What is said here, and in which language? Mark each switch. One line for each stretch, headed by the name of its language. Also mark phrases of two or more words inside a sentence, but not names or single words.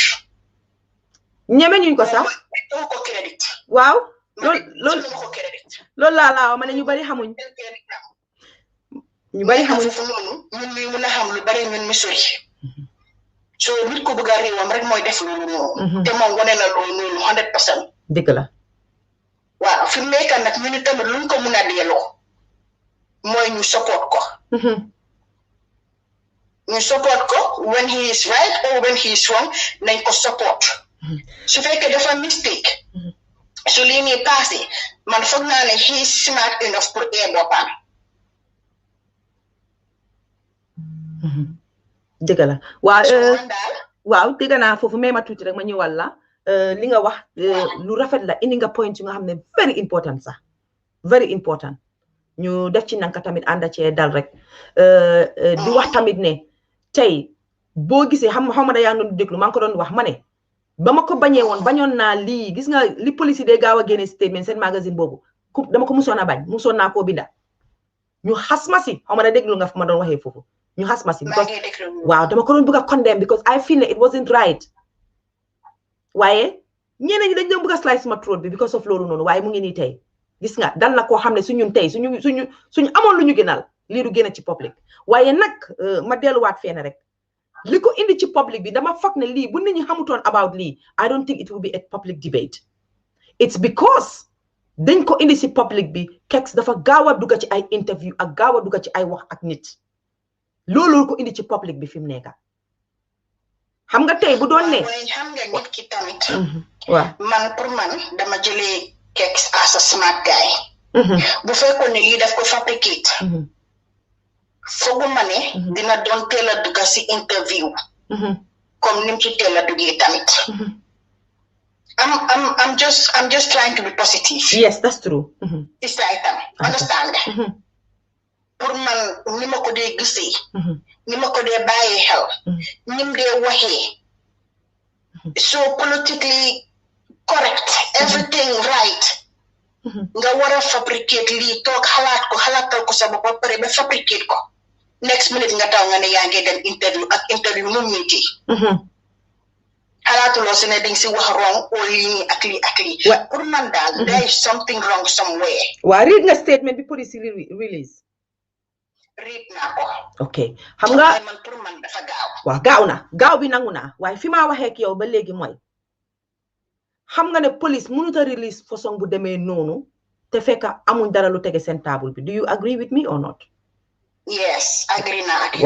Wolof: ñeme ñuñ ko sax ko crédit waaw loolu laa ma ne ñu bari xamuñ foofu noonu ñun ñuy mën a xam lu bari ñun mi sori so nit ko bëgg a réewam rek mooy def loolu noonu te moom wane na loolu noonu 100% dëgg la waaw fi mu nekk nag ñu ni tamit luñ ko mun a delloo mooy ñu support ko
English: when he is right or when he is wrong
Wolof: nañ ko support su fekkee dafa mistake su lii nii passé man foog naa ne
English: he is smart enough
Wolof: pour boppam dëgg la waaw dëgg naa foofu may ma tuuti rek ma ñëwal la li nga wax lu rafet la indi nga point yu nga xam ne
English: very important
Wolof: sax
English: very important
Wolof: ñu def ci nanka tamit ànd ci dal rek di wax tamit ne tey boo gisee xaw ma da yaa ngi doon déglu maa ngi ko doon wax ma ne ba ma ko bañoon naa lii gis nga li police day gaaw a génne statement seen magazine boobu dama ko musoon a bañ musoon naa koo binda ñu xas ma si xaw ma da déglu nga fa ma doon waxee foofu ñu xas ma si because waaw dama ko doon bëgg a condemn
English: because I feel it wasn't right
Wolof: waaye ñeneen ñi dañ doon bëgg a slice ma throat bi because of loolu noonu waaye mu ngi nii tey gis nga dal na koo xam ne suñu tey suñu amoon lu ñu gënal lii du génn ci public waaye nag ma delluwaat fenn rek li ko indi ci public bi dama foog ne lii bu nit ñi xamutoon about lii
English: I don't think it will be a public debate it's because
Wolof: dañ ko indi ci public bi Kexx dafa gaaw a dugg ci ay interview ak gaaw a dugg ci ay wax ak nit loolu ko indi ci public bi fi mu nekk xam nga tey bu doon ne xam nga nit ki tamit waaw man pour man dama jëlee Kexx
English: as a smart guy
Wolof: bu fekkoon ne lii daf ko fabricate fooguma ne dina doon teel a dugg si interview comme nim ci teel a duggee tamit
English: I'm just trying to be positive. Yes, that's true. It's like understand.
Wolof: Pour man ni ma ko dee gisee ni ma ko dee bàyyi xel ni mu dee waxee
English: so politically correct everything right
Wolof: nga war a fabricate lii toog xalaatal ko sa bopp ba pare ba fabricate ko next minute nga taw nga ne yaa ngi dem interview mu metti xalaatuloo si ne dañ si wax wrong or lii ak lii pour man daal
English: there is something wrong somewhere.
Wolof: Waa read nga statement bi police release. Read naa ko. Okay xam nga man pour man dafa gaaw. waaw gaaw na gaaw bi nangu naa waaye fi ma waxee ak yow ba léegi mooy xam nga ne police mënut a release façon bu demee noonu te fekk amuñ dara lu tege seen table bi
English: do you agree with me or not?
Wolof: Yes agree naa ak yow.